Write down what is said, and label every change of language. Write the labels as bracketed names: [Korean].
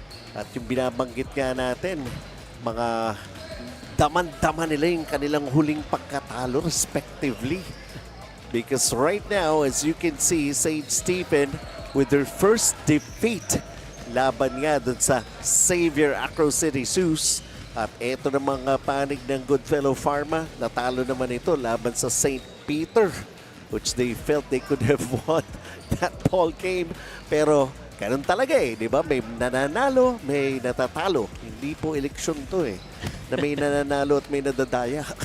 [Filipino] At yung binabanggit nga natin, mga daman-daman nila yung kanilang huling pagkatalo respectively. [English] Because right now, as you can see, St. Stephen with their first defeat. [Filipino] Laban nga dun sa Xavier Acro City Sioux. At eto na mga panig ng Goodfellow PHARMA. Natalo naman ito laban sa St. [English] Peter, which they felt they could have won that ball game. [Filipino] Pero ganun talaga eh, di ba? May nananalo, may natatalo. Hindi po eleksyon to eh. Na may nananalo at may nadadaya.